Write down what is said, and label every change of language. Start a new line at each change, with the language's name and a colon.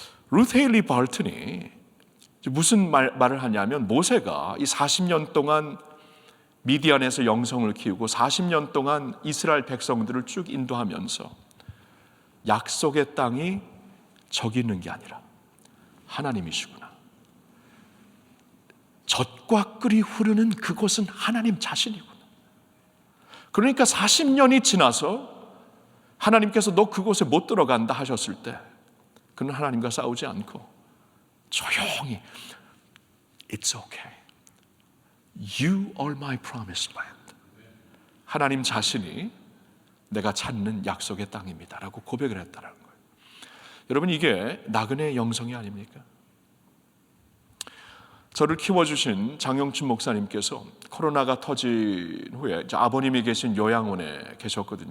Korean: 루스 헤일리 발튼이 무슨 말을 하냐면, 모세가 이 40년 동안 미디안에서 영성을 키우고 40년 동안 이스라엘 백성들을 쭉 인도하면서 약속의 땅이 저기 있는 게 아니라 하나님이시구나, 젖과 꿀이 흐르는 그곳은 하나님 자신이구나. 그러니까 40년이 지나서 하나님께서 너 그곳에 못 들어간다 하셨을 때 그는 하나님과 싸우지 않고 조용히
English: It's okay. You are my promised land.
Korean: 하나님 자신이 내가 찾는 약속의 땅입니다 라고 고백을 했다는 거예요. 여러분, 이게 나그네의 영성이 아닙니까? 저를 키워주신 장영춘 목사님께서 코로나가 터진 후에 이제 아버님이 계신 요양원에 계셨거든요.